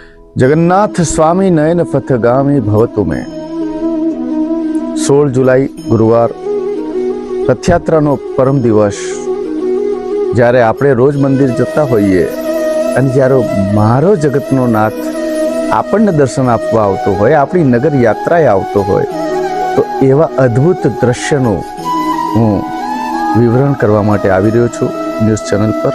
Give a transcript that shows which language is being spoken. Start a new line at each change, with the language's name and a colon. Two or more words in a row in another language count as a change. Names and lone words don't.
Sanskrit: जगन्नाथ स्वामी नयन पथगामी भवतु में
Gujarati: 16 જુલાઈ ગુરુવાર रथयात्राનો પરમ દિવસ જ્યારે આપણે રોજ મંદિર જતા હોઈએ અને જ્યારે મારો જગતનો નાથ આપણને દર્શન આપવા આવતો હોય, આપણી નગર યાત્રાએ આવતો હોય, તો એવા અદ્ભુત દ્રશ્યનું હું વિવરણ કરવા માટે આવી રહ્યો છું
English: news channel
Gujarati: પર.